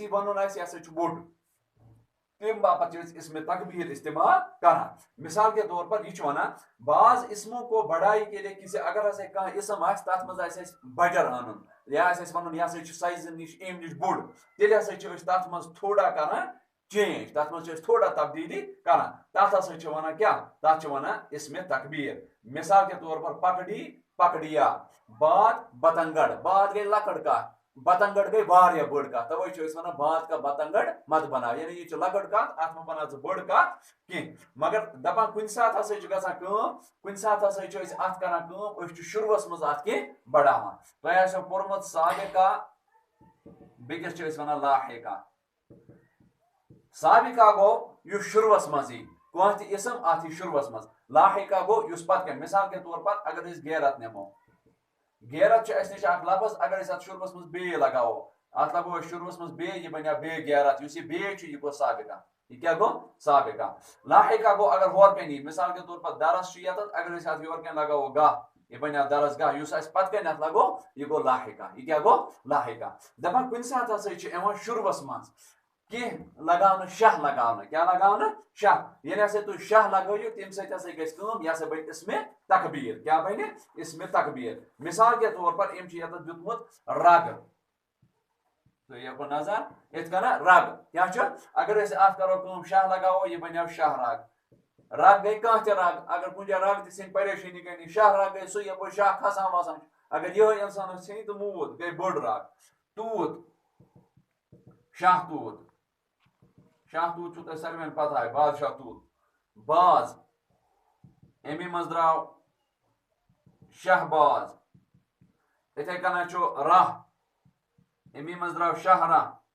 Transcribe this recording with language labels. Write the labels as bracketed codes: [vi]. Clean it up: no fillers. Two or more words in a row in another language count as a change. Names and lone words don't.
[ks] یہِ وَنُن آسہِ یہِ ہسا چھُ بوٚڑ تمہِ باپتھ چھِ أسۍ اسمِ تکبیٖر استعمال کران [ur] مثال کے طور پر [ks] یہ چھُ ونان [ur] بعض اسموں کو بڑائی کے لیے کسی [ks] اگر ہسا کانٛہہ اسم آسہِ تتھ منٛز آسہِ اَسہِ بجر انُن یا آسہِ اَسہِ ونُن یہِ ہسا چھُ سایزٕ نِش امہِ نِش بوٚڑ تیٚلہِ ہسا چھِ أسۍ تتھ منٛز تھوڑا کران چینج تتھ منٛز چھِ أسۍ تھوڑا تبدیٖلی کران تتھ ہسا چھِ ونان کیاہ تتھ چھِ ونان اسمِ تکبیٖر [ur] مثال کے طور پر [ks] پکڑی پکڑیا بات بتنگڑ بات گٔے لۄکٕٹ کتھ بتنگڑ گٔے واریاہ بٔڑ کتھ توے چھِ أسۍ ونان [ur] بات کا بتنگڑ مت بناو [ks] یعنی یہِ چھِ لۄکٕٹ کتھ اتھ مہ بناو ژٕ بٔڑ کتھ کینٛہہ مگر دپان کُنہِ ساتہٕ ہسا چھِ گژھان کٲم کُنہِ ساتہٕ ہسا چھِ أسۍ اتھ کران کٲم أسۍ چھِ شروٗعس منٛز اتھ کینٛہہ بڑاوان تۄہہِ آسیو پوٚرمُت سابقہ بیٚکِس چھِ أسۍ ونان لاحقہ سابقہ گوٚو یُس شروٗعس منٛز یی کانٛہہ تہِ اسم اتھ یی شروٗعس منٛز لاحقہ گوٚو یُس پتہٕ کینٛہہ [ur] مثال کے طور پر [ks] اگر أسۍ غیرت نِمو غیرت چھُ اسہِ نِش اکھ لفظ اگر أسۍ اتھ شروٗعس منٛز بیٚیہِ لگاوو اتھ لگاوو أسۍ شروٗعس منٛز بیٚیہِ یہِ بنیو بیٚیہِ غیرت یُس یہِ بیٚیہِ چھُ یہِ گوٚو سابقہ [ur] یہ کیا [ks] گو سابقہ لاحقہ گو اگر ہور کن یی [ur] مثال کے طور پر [ks] درس چھُ یتتھ اگر أسۍ اتھ یور کن لگاوو گاہ یہ بنیو درس گاہ یُس اسہِ پتہٕ کن اتھ لگو یہ گو لاحقہ یہ کیا گو لاحقہ دپان کُنہِ ساتہٕ ہسا چھُ یِوان شروٗعس منٛز کہ لگاؤ شاہ لگاؤ کیا لگاؤ شاہ یعنی ہسا تھی شاہ لگٲیِو تمہِ سۭتۍ ہسا گژھِ کٲم یہِ ہسا بنہِ اسمِ تکبیٖر کیا بنہِ اسمِ تکبیٖر [ur] مثال کے طور پر [ks] أمۍ چھُ ییٚتٮ۪تھ دیُتمُت رگ تُہۍ ہیٚکو نظر یِتھ کٔنۍ رگ کیٛاہ چھُ اگر أسۍ اَتھ کرو کٲم شاہ لگاوو یہِ بنیو شاہ رگ رگ گٔے کانٛہہ تہِ رگ اگر کُنہِ جایہِ رگ تہِ ژھٕنہِ پریشٲنی گٔے نہٕ شاہ رگ گٔے سُہ یپٲرۍ شاہ کھسان وسان اگر یِہوے اِنسانس ژھٕنہِ تہٕ موٗد گٔے بٔڑ رگ توٗت شاہ توٗت شاہ توٗت چھُو تۄہہِ ساروِین پتہ بادشاہ توٗت باز امی منٛز درٛاو شاہ باز یِتھَے کٔنۍ چھُ راہ امی منٛز درٛاو شاہ راہ